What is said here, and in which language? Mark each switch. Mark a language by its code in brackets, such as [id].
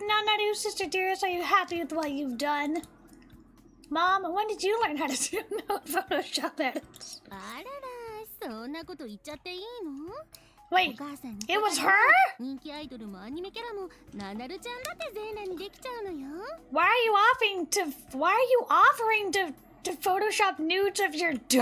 [en] Nanaru, sister dearest, are you happy with what you've done? Mom, when did you learn how to do no Photoshop edits? [ja] あらら、そんなこと言っちゃっていいの？ [en] Wait, [ja] お母さんに [en] it was her? [ja] 人気アイドルもアニメキャラもナナルちゃんだって全裸にできちゃうのよ。 [en] Why are you offering to Photoshop nudes of your daughter?